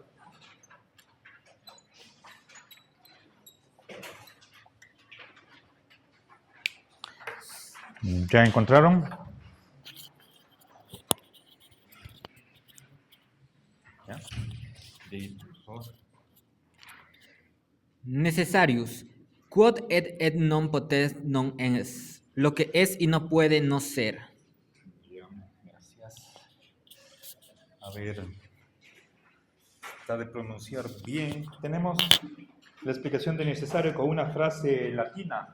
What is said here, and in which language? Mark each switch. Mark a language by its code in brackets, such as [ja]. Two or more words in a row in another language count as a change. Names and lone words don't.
[es] ¿Ya encontraron? ¿Ya? Sí, por favor. Necessarius. [la] Quod et non potest non ens. [es] Lo que es y no puede no ser. Bien, gracias. A ver, está de pronunciar bien. Tenemos la explicación de necesario con una frase latina.